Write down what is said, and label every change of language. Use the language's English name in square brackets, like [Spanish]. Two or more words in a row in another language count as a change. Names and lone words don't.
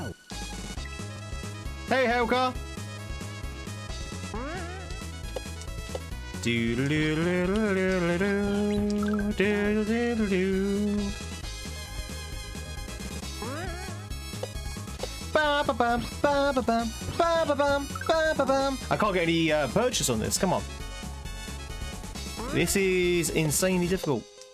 [English] Hey, Helga. Do do do do do do do do do. Ba ba bum ba ba bum ba ba bum ba ba bum. I can't get any purchase on this. Come on. This is insanely difficult.